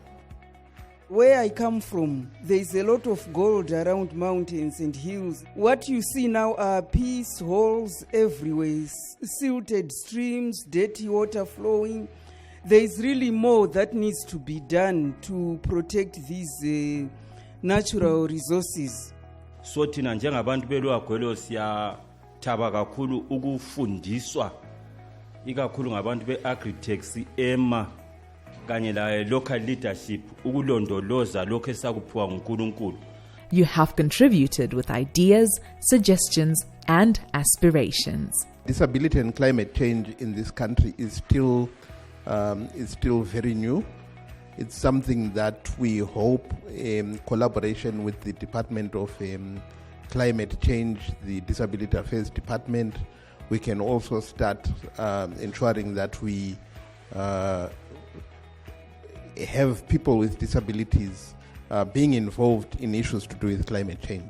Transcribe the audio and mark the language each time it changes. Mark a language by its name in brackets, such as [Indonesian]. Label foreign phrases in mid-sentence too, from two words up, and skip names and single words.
[English] Where I come from, there is a lot of gold around mountains and hills. What you see now are piss holes everywhere, silted streams, dirty water flowing. There is really more that needs to be done to protect these natural resources. [North Ndebele] So thina njengabantu beLwagwelo siyathaba kakhulu ukufundiswa ikakhulu ngabantu beAgritechs EMA kanye la [English] local leadership [North Ndebele] ukulondoloza lokho esakuphiwa nguNkulunkulu. [English] You have contributed with ideas, suggestions and aspirations. Disability and climate change in this country is still very new. It's something that we hope in collaboration with the Department of Climate Change, the Disability Affairs Department, we can also start ensuring that we have people with disabilities being involved in issues to do with climate change.